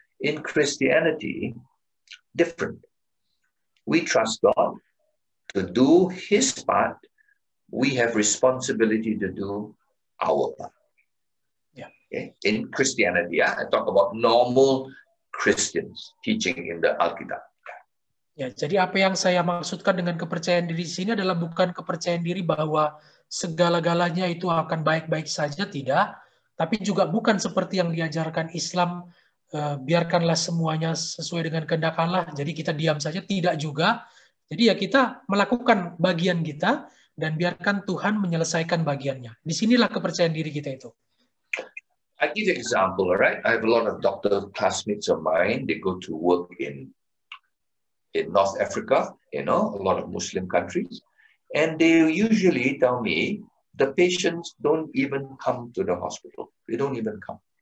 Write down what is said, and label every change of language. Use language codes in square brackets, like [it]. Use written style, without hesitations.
[en] In Christianity, different. We trust God to do His part. We have responsibility to do our part. Okay. In Christianity, I talk about normal Christians teaching in the Alkitab. [id] Ya, jadi apa yang saya maksudkan dengan kepercayaan diri di sini adalah bukan kepercayaan diri bahwa segala-galanya itu akan baik-baik saja, tidak. Tapi juga bukan seperti yang diajarkan Islam, biarkanlah semuanya sesuai dengan kehendak Allah, jadi kita diam saja, tidak juga. Jadi ya kita melakukan bagian kita dan biarkan Tuhan menyelesaikan bagiannya. Disinilah kepercayaan diri kita itu. [en] I give you an example, right? I have a lot of doctor classmates of mine. They go to work in North Africa, a lot of Muslim countries. And they usually tell me the patients don't even come to the hospital. They don't even come.